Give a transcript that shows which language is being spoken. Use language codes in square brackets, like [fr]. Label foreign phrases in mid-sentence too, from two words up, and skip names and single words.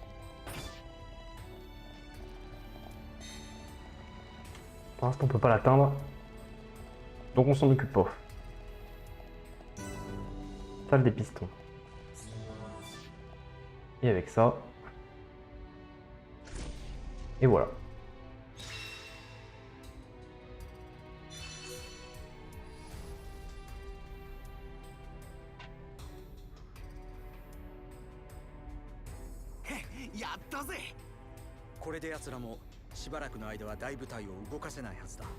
[fr] Pour l'instant, on peut pas l'atteindre. Donc on s'en occupe pas. Salle des pistons. Et avec ça. Et voilà. [ja] やったぜ。これで奴らもしばらくの間は大部隊を動かせないはずだ。